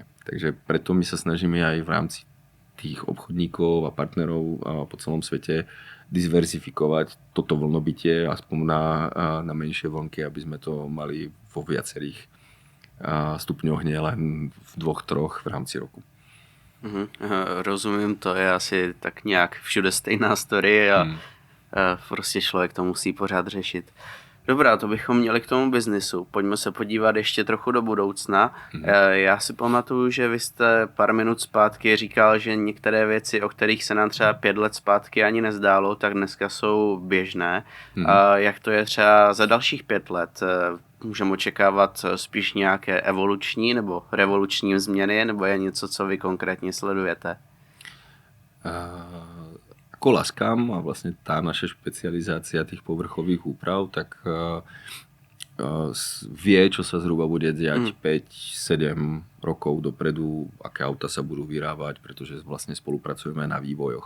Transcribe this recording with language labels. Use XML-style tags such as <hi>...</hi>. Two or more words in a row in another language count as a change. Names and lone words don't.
<sk>Takže preto my sa snažíme aj v rámci tých obchodníkov a partnerov po celom svete diverzifikovať toto vlnobytie aspoň na menšie vlnky, aby sme to mali vo viacerých stupňoch, nie len v 2-3 v rámci roku.</sk> <cs>Rozumím, to je asi tak nějak všude stejná story a prostě člověk to musí pořád řešit. Dobrá, to bychom měli k tomu biznisu. Pojďme se podívat ještě trochu do budoucna. Já si pamatuju, že vy jste pár minut zpátky říkal, že některé věci, o kterých se nám třeba 5 let zpátky ani nezdálo, tak dneska jsou běžné. Jak to je třeba za dalších 5 let? Můžeme očekávat spíš nějaké evoluční nebo revoluční změny, nebo je něco, co vy konkrétně sledujete?</cs> <sk>Ako Laskam a vlastne tá naša špecializácia tých povrchových úprav, tak vie, čo sa zhruba bude diať 5-7 rokov dopredu, aké auta sa budú vyrábať, pretože vlastne spolupracujeme na vývojoch.</sk>